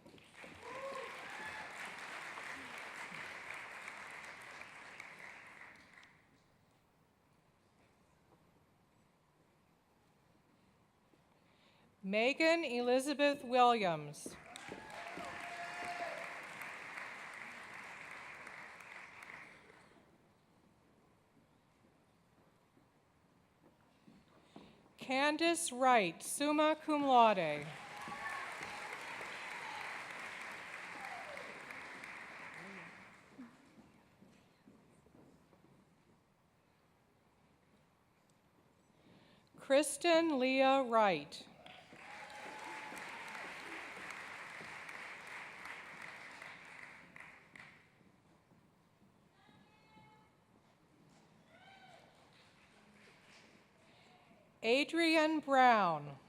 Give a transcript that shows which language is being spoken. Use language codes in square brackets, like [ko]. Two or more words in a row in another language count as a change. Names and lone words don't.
[en] Megan Elizabeth Williams. Candace Wright, [la] summa cum laude. [en] Kristen Leah Wright. Adrian Brown.